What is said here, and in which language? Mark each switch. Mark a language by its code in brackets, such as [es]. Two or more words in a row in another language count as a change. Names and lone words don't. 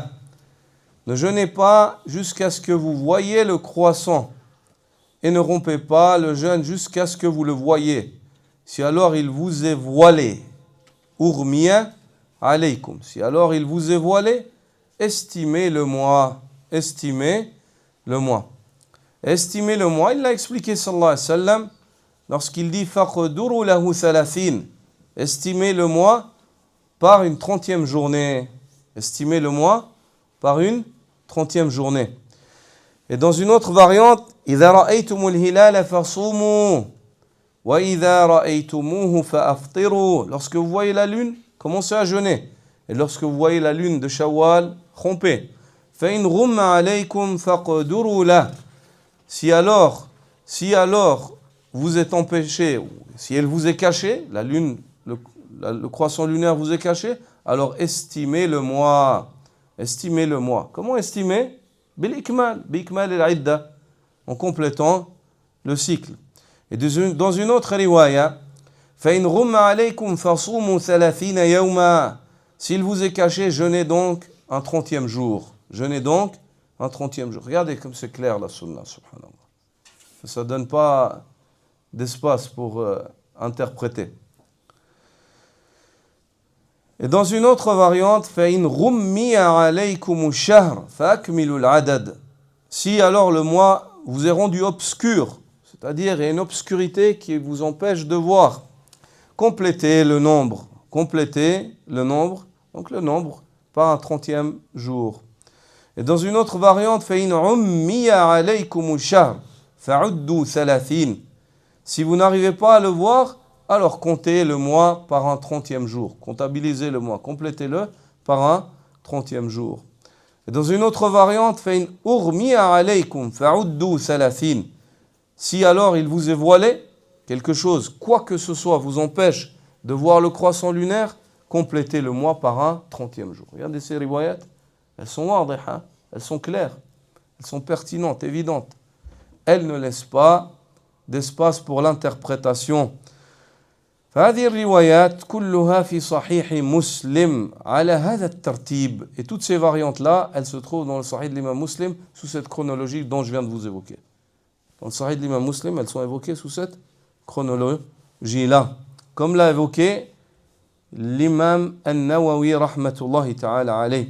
[fr] Ne jeûnez pas jusqu'à ce que vous voyez le croissant, et ne rompez pas le jeûne jusqu'à ce que vous le voyez. Si alors il vous est voilé, [ar] أغمي عليكم. [fr] Si alors il vous est voilé, estimez le mois. Estimez le mois, il l'a expliqué [ar] صلى الله عليه وسلم [fr] lorsqu'il dit [ar] فاقدروا له ثلاثين. [fr] Estimez le mois par une 30e journée. Estimez le mois par une 30e journée. Et dans une autre variante, [ar] إذا رأيتم الهلال فصوموا وإذا رأيتموه فأفطروا. [fr] Lorsque vous voyez la lune, commencez à jeûner. Et lorsque vous voyez la lune de Shawwal, rompez. [ar] فإن غم عليكم فاقدروا له. [fr] Si alors vous êtes empêché, si elle vous est cachée, la lune, le croissant lunaire vous est caché, alors estimez le mois. Estimez le mois. Comment estimer? [ar] بإكمال العدة, [fr] en complétant le cycle. Et dans une autre riwaya, [ar] فإن غم عليكم فصوموا 30 يوما. [fr] S'il vous est caché, jeûnez donc un 30e jour. Regardez comme c'est clair la sunna, subhanallah. Ça ne donne pas d'espace pour interpréter. Et dans une autre variante, [ar] فَإِنْ غُمِّيَ عَلَيْكُمُ الشَّهْرَ فَأَكْمِلُوا الْعَدَدَ. [fr] Si alors le mois vous est rendu obscur, c'est-à-dire il y a une obscurité qui vous empêche de voir, complétez le nombre, donc le nombre par un 30e jour. Et dans une autre variante, [ar] فَإِنْ عُمِّيَ عَلَيْكُمُ الشَّهْرَ فَعُدُّوا 30. [fr] Si vous n'arrivez pas à le voir, alors comptez le mois par un 30e jour. Comptabilisez le mois, complétez-le par un 30e jour. Et dans une autre variante, [ar] فَإِنْ أُغْمِيَ عَلَيْكُمْ فَعُدُّوا 30. [fr] Si alors il vous est voilé, quelque chose, quoi que ce soit, vous empêche de voir le croissant lunaire, complétez le mois par un 30e jour. Regardez ces riwayat, elles sont wadiha, elles sont claires, elles sont pertinentes, évidentes. Elles ne laissent pas d'espace pour l'interprétation. [ar] فهذه الروايات كلها في صحيح مسلم على هذا الترتيب. [fr] Et toutes ces variantes-là, elles se trouvent dans le Sahih de l'imam Muslim sous cette chronologie dont je viens de vous évoquer. Dans le Sahih de l'imam Muslim, elles sont évoquées sous cette chronologie-là. Comme l'a évoqué l'imam An-Nawawi [ar] رحمة الله تعالى عليه.